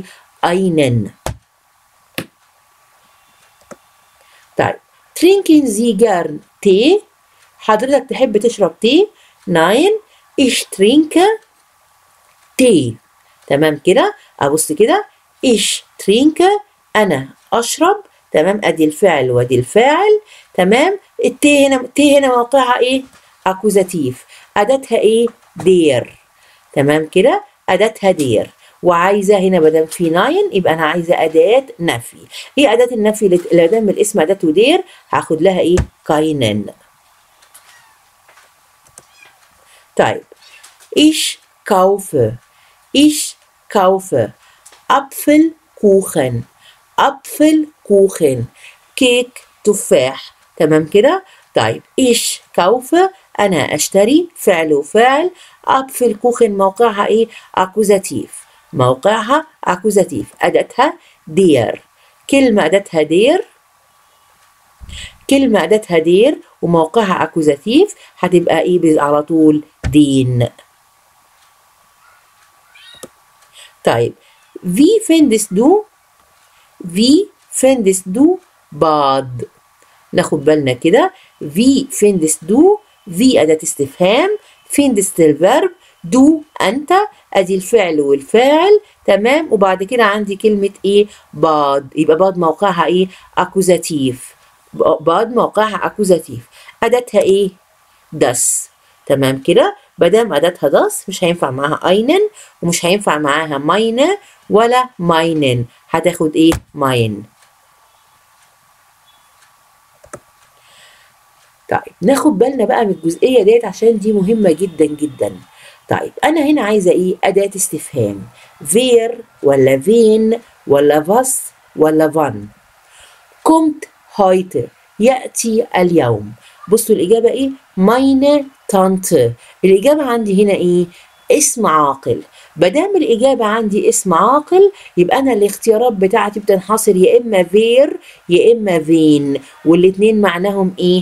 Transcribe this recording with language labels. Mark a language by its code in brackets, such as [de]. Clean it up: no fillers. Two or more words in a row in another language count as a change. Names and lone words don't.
[ar] أينن. طيب [de] trinken Sie gern Tee؟ [ar] حضرتك تحب تشرب تي؟ [de] Nein, ich trinke Tee. [ar] تمام كده؟ أبص كده. [de] ich trinke [ar] أنا أشرب. تمام أدي الفعل وأدي الفاعل. تمام التي هنا تي هنا موقعها إيه؟ أكوزاتيف. أداتها إيه؟ دير. تمام كده؟ أداتها دير. وعايزة هنا بدل في ناين يبقى أنا عايزة أداة نفي. إيه أداة النفي اللي دام الاسم أداته دير؟ هاخد لها إيه؟ كاينن. طيب [de] ich kaufe Apfelkuchen. [ar] Apfelkuchen كيك تفاح. تمام كده؟ طيب [de] ich kaufe [ar] أنا أشتري فعل وفاعل. Apfelkuchen موقعها إيه؟ أكوزاتيف. موقعها أكوزاتيف. أداتها دير. كلمة أداتها دير وموقعها أكوزاتيف هتبقى إيه على طول؟ دين. طيب [de] wie findest du bad؟ [ar] ناخد بالنا كده. [de] wie findest du [ar] في أداة استفهام. findest الفيرب. do أنت. أدي الفعل والفاعل. تمام وبعد كده عندي كلمة إيه؟ باد. يبقى باد موقعها إيه؟ أكوزاتيف. باد موقعها أكوزاتيف. أداتها إيه؟ das. تمام كده. مادام أداتها das مش هينفع معاها einen ومش هينفع معاها meine ولا meinen، هتاخد إيه؟ mein. طيب ناخد بالنا بقى من الجزئية ديت عشان دي مهمة جدا جدا. طيب أنا هنا عايزة إيه؟ أداة استفهام، wer ولا wen ولا was ولا wann. [de] kommt heute، [ar] يأتي اليوم. بصوا الإجابة إيه؟ [de] meine Tante. [ar] الإجابة عندي هنا إيه؟ اسم عاقل. مادام الإجابة عندي اسم عاقل يبقى أنا الاختيارات بتاعتي بتنحصر يا إما wer يا إما wen، والاتنين معناهم إيه؟